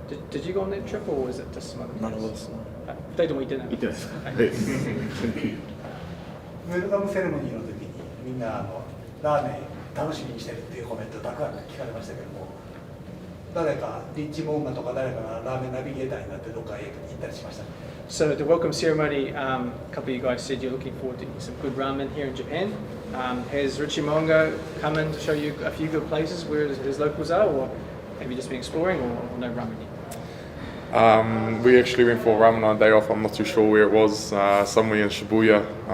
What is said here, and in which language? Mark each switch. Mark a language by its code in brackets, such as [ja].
[en] Did you go on that trip or was it just some other place? None of us. [ja] 2人とも行ってない。行ってないですか？はい。ウェルカムセレモニーの時にみんなラーメン楽しみにしてるっていうコメントたくさん聞かれましたけども、誰かリッチモンガとか誰かがラーメンナビゲーターになってどっかへ行ったりしましたか？ [en] So the welcome ceremony, a couple of you guys said you're looking forward to some good ramen here in Japan. Has Richie Mongo come in to show you a few good places where his locals are, or have you just been exploring, or no ramen yet? We actually went for ramen on a day off. I'm not too sure where it was, somewhere in Shibuya.